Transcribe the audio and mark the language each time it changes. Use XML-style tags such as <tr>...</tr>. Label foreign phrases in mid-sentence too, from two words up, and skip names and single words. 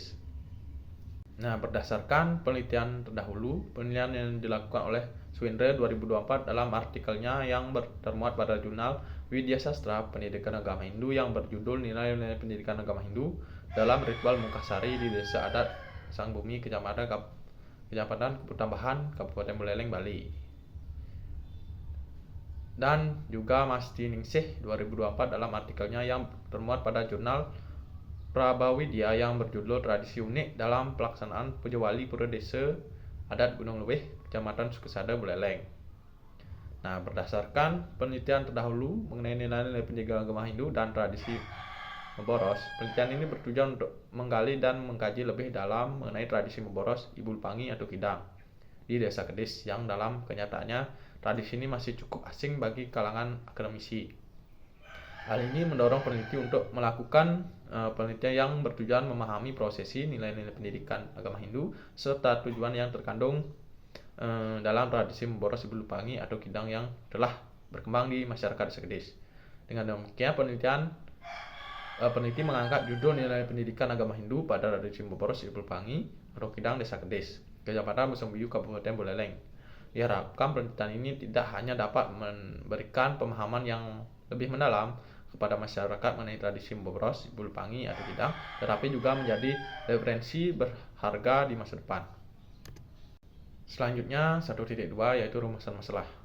<id>Nah, berdasarkan penelitian terdahulu, penelitian yang dilakukan oleh Swindre 2024 dalam artikelnya yang termuat pada jurnal Widya Sastra Pendidikan Agama Hindu yang berjudul Nilai-nilai Pendidikan Agama Hindu dalam Ritual Mungkasari di Desa Adat Sangbumi, Kecamatan Keputambahan, Kabupaten Buleleng, Bali. Dan juga Mas Diningsih 2024 dalam artikelnya yang termuat pada jurnal Prabawidya yang berjudul Tradisi Unik dalam Pelaksanaan Puja Wali Pura Desa Adat Gunung Leuwih, Kecamatan Sukesada, Buleleng. Nah, berdasarkan penelitian terdahulu mengenai nilai-nilai pendidikan agama Hindu dan tradisi Memboros, penelitian ini bertujuan untuk menggali dan mengkaji lebih dalam mengenai tradisi Memboros Ibu Lupangi atau Kidang di Desa Kedis yang dalam kenyataannya tradisi ini masih cukup asing bagi kalangan akademisi. Hal ini mendorong peneliti untuk melakukan penelitian yang bertujuan memahami prosesi nilai-nilai pendidikan agama Hindu serta tujuan yang terkandung dalam tradisi Memboros Ibu Lupangi atau Kidang yang telah berkembang di masyarakat Desa Kedis. Dengan demikian, peneliti mengangkat judul Nilai Pendidikan Agama Hindu pada tradisi Memboros Ibu Lupangi atau Kidang Desa Kedis, Kecamatan Busung Biu, Kabupaten Buleleng. Diharapkan penelitian ini tidak hanya dapat memberikan pemahaman yang lebih mendalam kepada masyarakat mengenai tradisi Memboros Ibu Lupangi atau Kidang, tetapi juga menjadi referensi berharga di masa depan. Selanjutnya 1.2 yaitu rumusan masalah.</id>